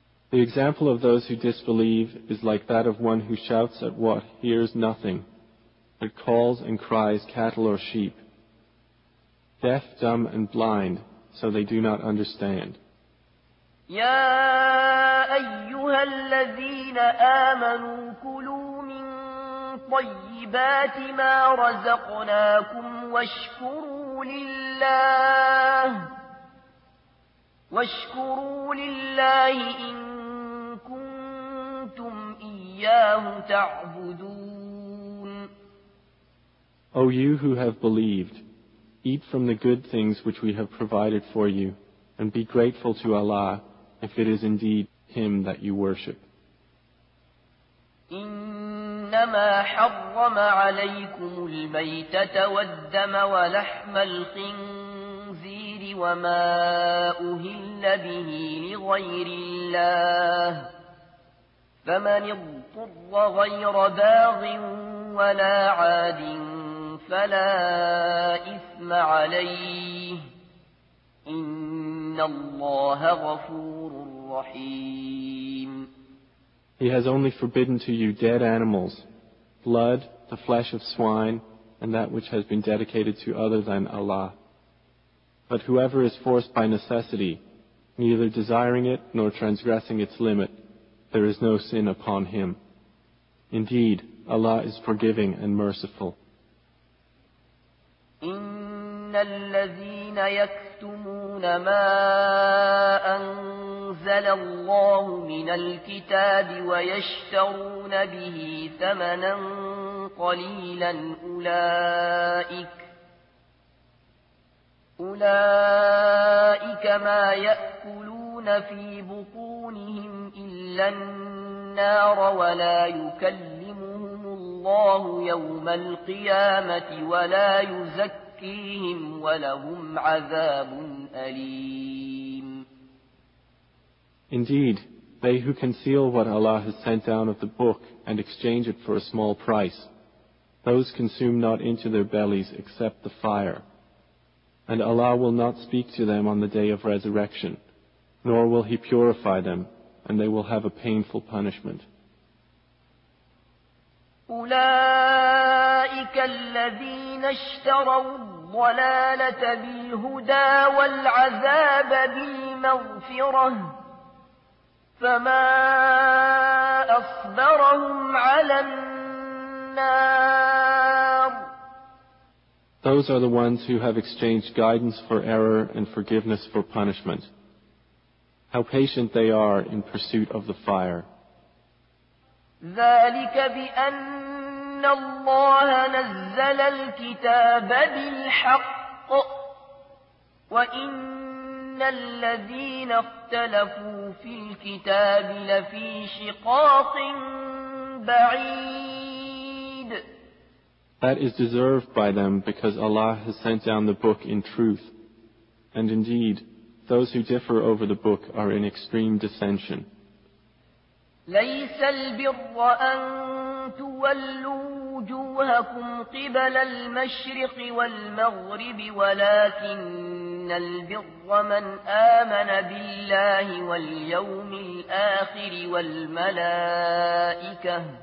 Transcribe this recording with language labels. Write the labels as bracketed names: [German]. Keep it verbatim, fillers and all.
[English] The example of those who disbelieve is like that of one who shouts at what hears nothing, but calls and cries cattle or sheep. Deaf, dumb, and blind, so they do not understand. [Arabic] يا أيها الذين آمنوا كلوا من طيبات ما رزقناكم واشكروا لله واشكروا لله إن كنتم إياه تعبدون. [English] O you who have believed, eat from the good things which we have provided for you, and be grateful to Allah if it is indeed Him that you worship. [Arabic] إنما حرم عليكم الميتة والدم ولحم الخنزير وما أهل به لغير الله فمن اضطر غير باغ ولا عاد فلا إثم عليه إن الله غفور رحيم. [English] He has only forbidden to you dead animals, blood, the flesh of swine, and that which has been dedicated to other than Allah. But whoever is forced by necessity, neither desiring it nor transgressing its limit, there is no sin upon him. Indeed, Allah is forgiving and merciful. [Arabic] إِنَّ الَّذِينَ يَكْتُمُونَ يتلون ما أنزل الله من الكتاب ويشترون به ثمنا قليلا أولئك أولئك ما يأكلون في بطونهم إلا النار ولا يكلمهم الله يوم القيامة ولا يزكيهم ولهم عذاب أليم. [English] Indeed, they who conceal what Allah has sent down of the book and exchange it for a small price, those consume not into their bellies except the fire. And Allah will not speak to them on the day of resurrection, nor will He purify them, and they will have a painful punishment. [Arabic] أولئك الذين اشتروا الضلالة بالهدى والعذاب بالمغفرة فما أصبرهم على النار. [English] Those are the ones who have exchanged guidance for error and forgiveness for punishment. How patient they are in pursuit of the fire. [Arabic] ذلك بأن الله نزل الكتاب بالحق وإن الذين اختلفوا في الكتاب لفي شقاق بعيد. [English] That is deserved by them because Allah has sent down the book in truth. And indeed, those who differ over the book are in extreme dissension. [Arabic] ليس البر أن تولوا وجوهكم قبل المشرق والمغرب ولكن البر من آمن بالله واليوم الآخر والملائكة